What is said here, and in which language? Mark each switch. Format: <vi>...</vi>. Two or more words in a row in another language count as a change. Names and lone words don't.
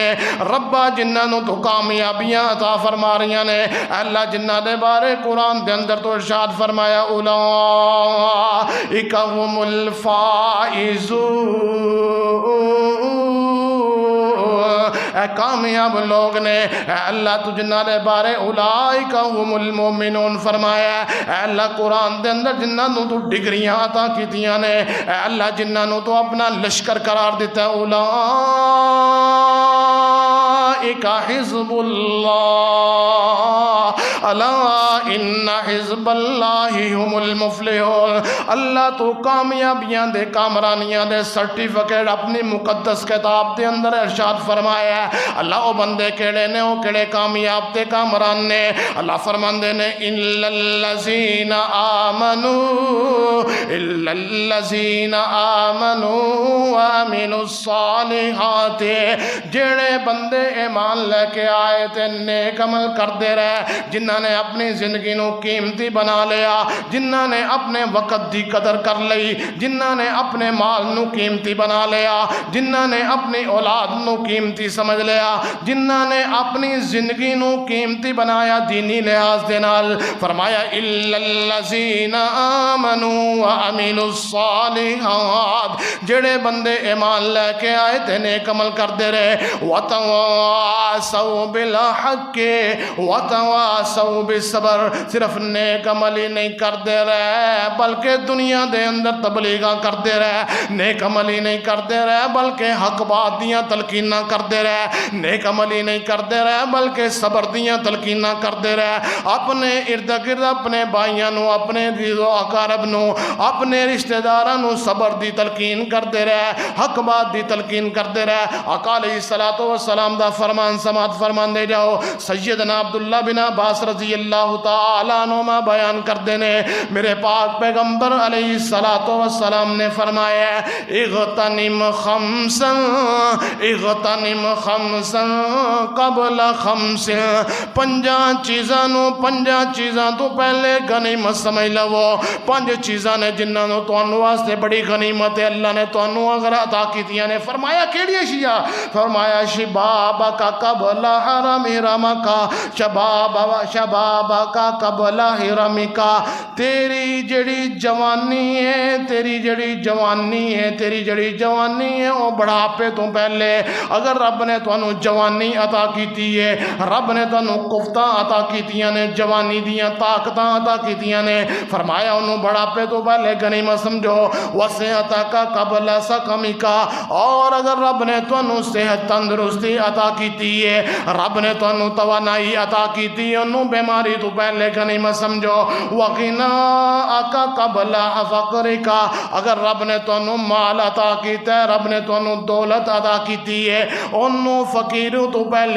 <pa>ربا جنہاں نو تو کامیابیاں عطا فرما رہیاں نے، اللہ جنہاں دے بارے قرآن دے اندر تو ارشاد فرمایا</pa> <ar>اولئک هم الفائزون،</ar> <pa>اے کامیاب لوگ نے۔ اے اللہ تو جنہاں دے بارے</pa> <ar>اولئک هم المؤمنون</ar> <pa>فرمایا، اے اللہ قرآن دے اندر جنہاں نو تو ڈگریاں عطا کیتیاں نے، اے اللہ جنہاں نو تو اپنا لشکر قرار دیتا ہے،</pa> <ar>اولئک اولئک حزب اللہ الا ان حزب اللہ هم المفلحون۔</ar> <pa>اللہ تو کامیابیاں دے کامرانیاں دے سرٹیفکیٹ اپنی مقدس کتاب دے اندر ارشاد فرمایا ہے۔ اللہ او بندے کیڑے نے، او کیڑے کامیاب تے کامران نے؟</pa> <ar>اللہ</ar> <pa>فرماندے نے</pa> <ar>الا الذین آمنوا، الا الذین آمنوا وعملوا الصالحات،</ar> <pa>جڑے بندے ایمان لے کے آئے تے نیک عمل کردے رہے، جنہاں نے اپنی زندگی نو قیمتی بنا لیا، جنہاں نے اپنے وقت دی قدر کر لئی، جنہاں نے اپنے مال نو قیمتی بنا لیا، جنہاں نے اپنی اولاد نو قیمتی سمجھ لیا، جنہاں نے اپنی زندگی نو قیمتی بنایا دینی لحاظ دے نال، فرمایا</pa> <ar>الا الذین آمنوا وعملوا الصالحات،</ar> <pa>جڑے بندے ایمان لے کے آئے تے نیک عمل کردے رہے،</pa> <ar>وتواصوا بالحق وتواصوا بالصبر،</ar> <pa>صرف نیک عمل ہی نہیں کردے رہے بلکہ دنیا دے اندر تبلیغاں کردے رہے، نیک عمل ہی نہیں کردے رہے بلکہ حق بات دیاں تلقیناں کردے رہے، نیک عمل ہی نہیں کردے رہے بلکہ صبر دیاں تلقیناں کردے رہے، اپنے ارد گرد اپنے بھائیاں نو، اپنے عزیز و اقارب نو، اپنے رشتہ داراں نو صبر دی تلقین کردے رہے، حق بات دی تلقین کردے رہے۔ آقا</pa> <ar>علیہ الصلوۃ والسلام</ar> <pa>دا فرمان سماعت فرمان دے جاؤ۔ سیدنا عبداللہ بن عباس</pa> <ar>رضی اللہ تعالیٰ عنہما</ar> <pa>بیان کردے نے، میرے پاک پیغمبر</pa> <ar>علیہ الصلوۃ والسلام</ar> <pa>نے فرمایا</pa> <ar>اغتنم خمسا اغتنم خمسا قبل خمس،</ar> <pa>پنجاں چیزاں تو پہلے غنیمت سمجھ لو، پنج چیزاں نے جنہاں نو تانوں واسطے بڑی غنیمت ہے، اللہ نے تانوں اگر عطا کیتیاں نے۔ فرمایا کیڑی اشیاء؟ فرمایا</pa> <ar>شبابک قبل حرمک، شبابک قبل حرمک،</ar> <pa>تیری جڑی جوانی ہے، تیری جڑی جوانی ہے وہ بڑھاپے تو پہلے، اگر رب نے تانوں جوانی عطا کیتی ہے، رب نے تانوں قوتاں عطا کیتیاں نے، جوانی دیاں طاقتاں عطا کیتیاں نے، فرمایا انہوں بڑھاپے تو پہلے غنیمت سمجھو،</pa> <ar>وصحتک قبل سقمک،</ar> <pa>اور اگر رب نے تانوں صحت تندرستی عطا کیتی ہے، رب نے تانوں توانائی عطا کیتی ہے، انہوں بیماری تو پہلے غنیمت سمجھو،</pa> <ar>وغناک قبل فقرک،</ar> <pa>اگر رب نے تانوں مال عطا کیتا ہے، رب نے تانوں دولت عطا کیتی ہے، انہوں فقیروں تو پہلے،</pa>